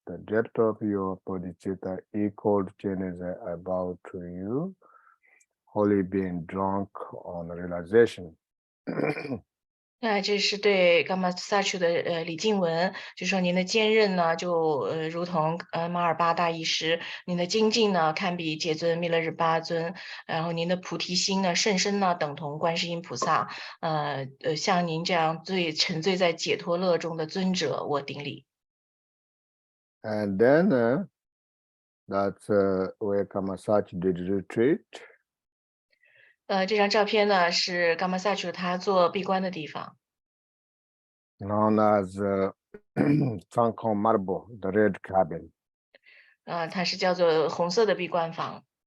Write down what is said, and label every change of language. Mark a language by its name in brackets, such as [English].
[English] The depth of your bodhicitta equaled Genesis about to you, wholly being drunk on realization. [Chinese] 那这是对伽马萨楚的李静文，就说您的坚韧呢，就如同马尔巴大医师，您的精进呢，堪比解尊弥勒日巴尊，然后您的菩提心呢，甚深呢，等同观世音菩萨，像您这样沉醉在解脱乐中的尊者，我顶礼。 [English] And then that's where Kamasachi did retreat. [Chinese] 这张照片呢是伽马萨楚他做闭关的地方。 [English] Known as Sankon Marble, the red cabin. [Chinese] 它是叫做红色的闭关房。